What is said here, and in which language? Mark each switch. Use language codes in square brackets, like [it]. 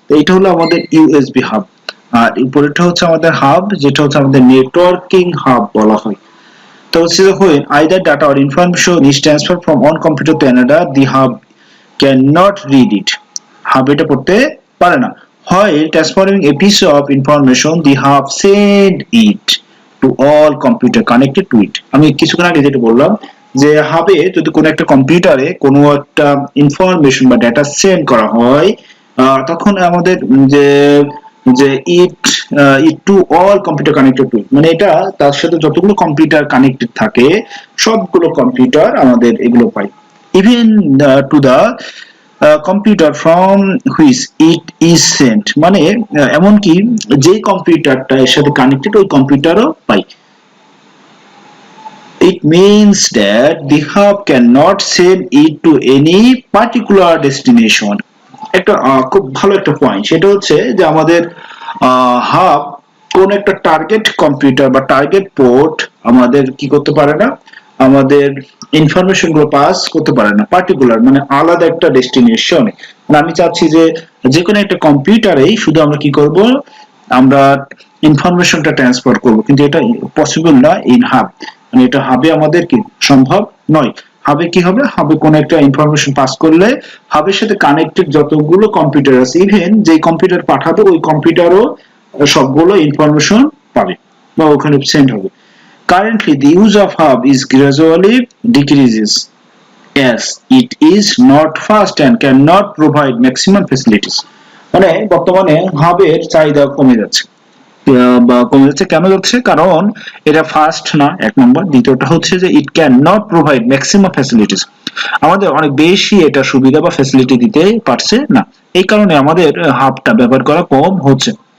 [bn] তো এটা হলো আমাদের ইউএসবি হাব, আর উপরেরটা হচ্ছে আমাদের হাব, যেটা হচ্ছে আমাদের নেটওয়ার্কিং হাব বলা হয়। তো হচ্ছে [en] when either data or information is transferred from one computer to another, the hub cannot read it. [bn] Hub এটা পড়তে পারে না। [en] While transferring a piece of information, the hub send it to all computer connected to it. [bn] আমি কিছুক্ষণ আগে যেটা বললাম যে হাবে যদি কোনো একটা কম্পিউটারে কোনো একটা ইনফরমেশন বা ডেটা সেন্ড করা হয়, তখন আমাদের যে যে [en] it to all computer connected to, [bn] মানে এটা তার সাথে যতগুলো কম্পিউটার কানেক্টেড থাকে সবগুলো কম্পিউটার আমাদের এগুলো পাই। [en] even to the computer from which it is sent, [bn] মানে এমনকি যে কম্পিউটারটা এর সাথে কানেক্টেড ওই কম্পিউটারও পাই। [en] It means that the hub cannot send it to any particular destination. [bn] একটা খুব ভালো একটা পয়েন্ট, সেটা হচ্ছে যে আমাদের হাব কোন একটা টার্গেট কম্পিউটার বা টার্গেট পোর্ট আমাদের কি করতে পারে না, আমাদের ইনফরমেশন গুলো পাস করতে পারে না পার্টিকুলার, মানে আলাদা একটা ডেস্টিনেশনে। মানে আমি চাচ্ছি যে যে কোনো একটা কম্পিউটারেই শুধু আমরা কি করব, আমরা ইনফরমেশনটা ট্রান্সফার করব, কিন্তু এটা পসিবল না ইন হাব, মানে এটা হাবে আমাদের কি সম্ভব নয়। হাবে কি হবে, হাবে কোন একটা ইনফরমেশন পাস করলে হাবের সাথে কানেক্টেড যতগুলো কম্পিউটার আছে, ইভেন যে কম্পিউটার পাঠাবে ওই কম্পিউটারও সবগুলো ইনফরমেশন পাবে বা ওখানে সেন্ড হবে। [en] Currently, the use of hub is gradually decreases as it is not fast and cannot provide maximum facilities. [bn] মানে বর্তমানে হাবের চাহিদা কমে যাচ্ছে, বা কমে যাচ্ছে কেন যাচ্ছে, কারণ এটা ফাস্ট না এক নম্বর, দ্বিতীয়টা হচ্ছে যে [en] it can not provide maximum facilities, [bn] আমাদের অনেক বেশি এটা সুবিধা বা ফ্যাসিলিটি দিতে পারছে না, এই কারণে আমাদের হাবটা ব্যবহার করা কম হচ্ছে।